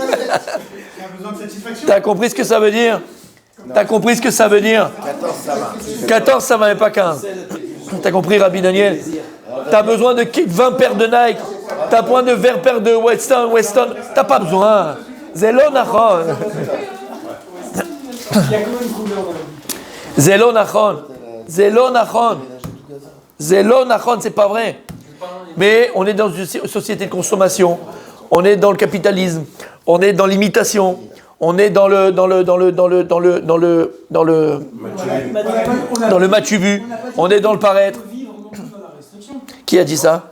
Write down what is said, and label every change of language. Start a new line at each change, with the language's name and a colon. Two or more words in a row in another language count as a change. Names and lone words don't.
French: T'as compris ce que ça veut dire? T'as compris ce que ça veut dire? 14, ça va, mais pas 15. T'as compris, Rabbi Daniel? T'as besoin de 20 paires de Nike. T'as besoin de 20 paires de Weston. T'as pas besoin.
Hebrew: זה לא נכון. זה לא נכון. זה לא נכון. זה לא נכון,
French: c'est pas vrai. Mais on est dans une société de consommation. On est dans le capitalisme. On est dans l'imitation. On est dans le matubu. On est dans le paraître. Qui a dit ça?